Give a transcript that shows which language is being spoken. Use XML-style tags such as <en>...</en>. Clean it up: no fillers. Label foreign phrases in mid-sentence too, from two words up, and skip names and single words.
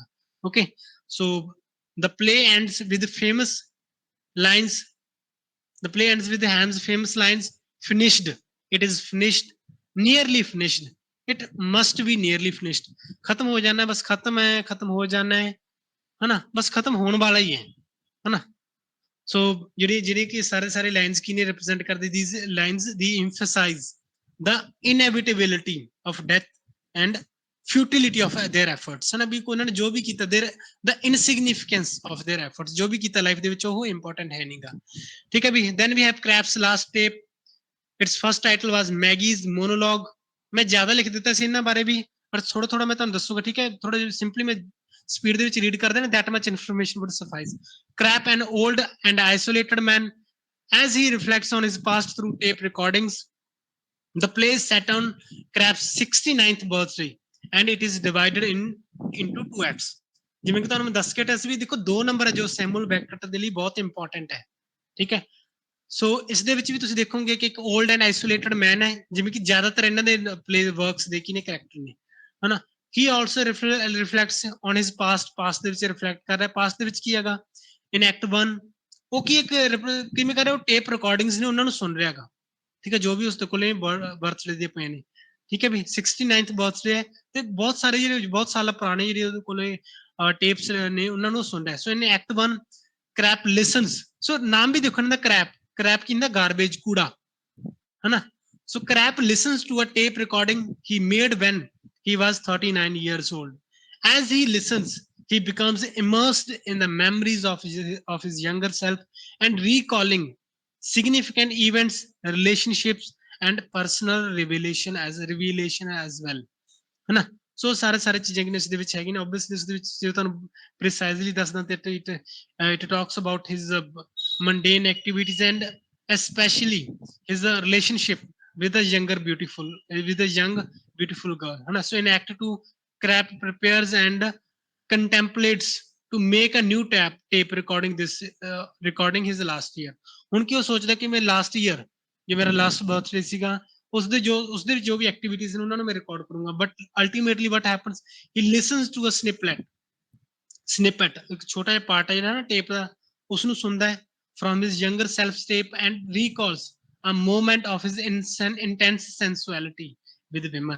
<en>Okay, so the play ends with famous lines, the play ends with Ham's famous lines, finished, it is finished, nearly finished, it must be nearly finished,</en> <pa>ਖਤਮ ਹੋ ਜਾਣਾ ਬਸ ਖਤਮ ਹੈ, ਖਤਮ ਹੋ ਜਾਣਾ ਹੈ ਨਾ, ਬਸ ਖਤਮ ਹੋਣ ਵਾਲਾ ਹੀ ਹੈ ਨਾ। ਸੋ ਜਿਹੜੀ ਕਿ ਸਾਰੇ ਲਾਈਨਸ ਕੀ ਨੇ ਰਿਪਰੈਜ਼ੈਂਟ ਕਰਦੇ,</pa> <en>these lines they emphasize the inevitability of death and futility of their efforts,</en> <pa>ਹੈ ਨਾ, ਵੀ ਉਹਨਾਂ ਨੇ ਜੋ ਵੀ ਕੀਤਾ</pa> <en>the insignificance of their efforts,</en> <pa>ਜੋ ਵੀ ਕੀਤਾ ਲਾਈਫ ਦੇ ਵਿੱਚ ਉਹ ਇੰਪੋਰਟੈਂਟ ਹੈ ਨਹੀਂਗਾ, ਠੀਕ ਹੈ ਵੀ।</pa> <en>then we have Kraft's last tape, its first title was Maggie's monologue,</en> <pa>ਮੈਂ ਜ਼ਿਆਦਾ ਲਿਖ ਦਿੱਤਾ ਸੀ ਇਹਨਾਂ ਬਾਰੇ ਵੀ ਪਰ ਥੋੜਾ ਮੈਂ ਤੁਹਾਨੂੰ ਦੱਸੂਗਾ, ਠੀਕ ਹੈ, ਥੋੜਾ ਜਿਹਾ ਸਿੰਪਲੀ ਮੈਂ ਸਪੀਡ ਦੇ ਵਿੱਚ ਰੀਡ ਕਰ ਦੇਣਾ,</pa> <en>that much information would suffice. Kraft, an old and isolated man, as he reflects on his past through tape recordings. The play is set on Kraft's 69th birthday and it is divided into two acts.</en> <pa>ਜਿਵੇਂ ਕਿ ਤੁਹਾਨੂੰ ਮੈਂ ਦੱਸ ਕੇ ਹਟਿਆ ਸੀ ਵੀ ਦੇਖੋ ਦੋ ਨੰਬਰ ਹੈ ਜੋ ਸੈਮੂਅਲ ਬੈਕਟ ਦੇ ਲਈ ਬਹੁਤ ਇੰਪੋਰਟੈਂਟ ਹੈ, ਠੀਕ ਹੈ। ਸੋ ਇਸ ਦੇ ਵਿੱਚ ਵੀ ਤੁਸੀਂ ਦੇਖੋਗੇ ਕਿ ਇੱਕ</pa> <en>old and isolated man</en> <pa>ਹੈ, ਜਿਵੇਂ ਕਿ ਜ਼ਿਆਦਾਤਰ ਇਹਨਾਂ ਦੇ</pa> <en>play works</en> <pa>ਦੇ ਕੀ ਨੇ ਕਰੈਕਟਰ ਨੇ, ਹਨਾ।</pa> <en>He also reflects on his past</en> <pa>ਦੇ ਵਿੱਚ ਰਿਫਲੈਕਟ ਕਰ ਰਿਹਾ, ਪਾਸਟ ਦੇ ਵਿੱਚ ਕੀ ਹੈਗਾ</pa> <en>In act 1</en> <pa>ਉਹ ਕੀ ਇੱਕ ਕਿਵੇਂ ਕਰ ਰਿਹਾ, ਉਹ</pa> <en>tape recordings</en> <pa>ਨੇ ਉਹਨਾਂ ਨੂੰ ਸੁਣ ਰਿਹਾ ਹੈਗਾ, ਠੀਕ ਹੈ, ਜੋ ਵੀ ਉਸਦੇ ਕੋਲੇ ਬਰਥਡੇ ਦੇ ਪਏ ਨੇ, ਠੀਕ ਹੈ ਵੀ। 69th ਬਰਥਡੇ ਹੈ ਤੇ ਬਹੁਤ ਸਾਰੇ ਜਿਹੜੇ ਬਹੁਤ ਸਾਲ ਪੁਰਾਣੇ ਜਿਹੜੇ ਉਹਦੇ ਕੋਲੇ ਟੇਪਸ ਨੇ ਉਹਨਾਂ ਨੂੰ ਸੁਣ ਰਿਹਾ।</pa> <en>So in act 1 Krapp listens,</en> <hi>सो नाम भी देखो ना, क्रैप, क्रैप की ना गार्बेज, कूड़ा, है ना.</hi> <en>So Crap listens to a tape recording he made when he was 39 years old. As he listens, he becomes immersed in the memories of his younger self and recalling significant events, relationships, and personal revelation as well.</en> <hi>है ना.</hi> <pa>ਸੋ ਸਾਰੇ ਸਾਰੇ ਚੀਜ਼ਾਂ ਕਿ ਇਸ ਦੇ ਵਿੱਚ ਹੈਗੀ ਨੇ.</pa> <en>ਓਬਵੀਅਸਲੀ</en> <pa>ਇਸ ਦੇ ਵਿੱਚ ਜੇ ਤੁਹਾਨੂੰ</pa> <en>ਪ੍ਰੀਸਾਈਜ਼ਲੀ</en> <pa>ਦੱਸਦਾ ਤੇ</pa> <en>It talks about his mundane activities and especially his relationship with a with a young beautiful girl,</en> <hi>है ना.</hi> <en>So in act 2, Crap prepares and contemplates to make a new tape recording his last year.</en> <pa>ਹੁਣ ਕੀ ਉਹ ਸੋਚਦਾ ਕਿ ਮੈਂ</pa> <en>last year,</en> <pa>ਜੇ ਮੇਰਾ</pa> <en>last birthday</en> <pa>ਸੀਗਾ, ਉਸਦੇ ਜੋ ਵੀ ਐਕਟੀਵਿਟੀਜ਼ ਨੇ ਉਹਨਾਂ ਨੂੰ ਮੈਂ ਰਿਕਾਰਡ ਕਰੂੰਗਾ.</pa> <en>But ultimately what happens, he listens to a snippet,</en> <pa>ਇੱਕ ਛੋਟਾ ਜਿਹਾ ਪਾਰਟ ਹੈ ਜਿਹੜਾ ਨਾ ਟੇਪ ਦਾ, ਉਸ ਨੂੰ ਸੁਣਦਾ ਹੈ</pa> <en>from his younger self tape and recalls a moment of his intense sensuality with women.</en>